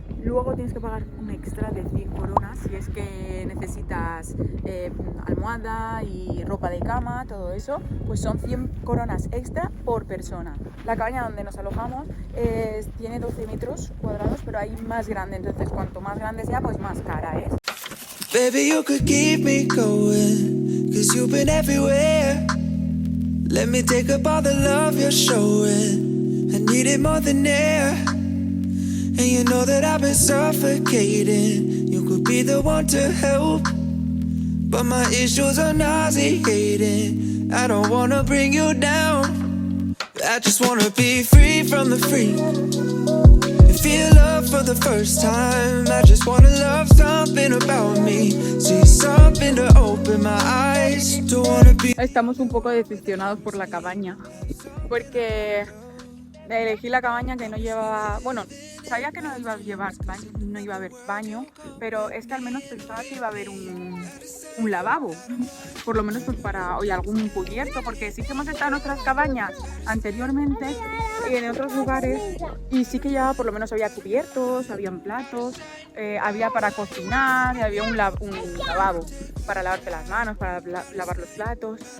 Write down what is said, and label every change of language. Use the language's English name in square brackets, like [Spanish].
[Spanish] Luego tienes que pagar un extra de 100 coronas si es que necesitas almohada y ropa de cama, todo eso, pues son 100 coronas extra por persona. La cabaña donde nos alojamos tiene 12 metros cuadrados, pero hay más grande, entonces cuanto más grande sea, pues más cara es. [English] Baby, you could keep me going, 'cause you've been everywhere. Let me take up all the love you're showing. I need it more than air. And you know that I've been suffocating. You could be the one to help, but my issues are nauseating. I don't wanna bring you down. I just wanna be free from the free. Feel love for the first time. I just wanna love something about me. See something to open my eyes. Don't wanna be. [Spanish] Estamos un poco decepcionados por la cabaña, porque elegí la cabaña que no llevaba, bueno, sabía que no iba a llevar baño, no iba a haber baño, pero es que al menos pensaba que iba a haber un lavabo, por lo menos pues para hoy algún cubierto, porque sí que hemos estado en otras cabañas anteriormente y en otros lugares y sí que ya por lo menos había cubiertos, habían platos, había para cocinar, había un lavabo para lavarte las manos, para lavar los platos.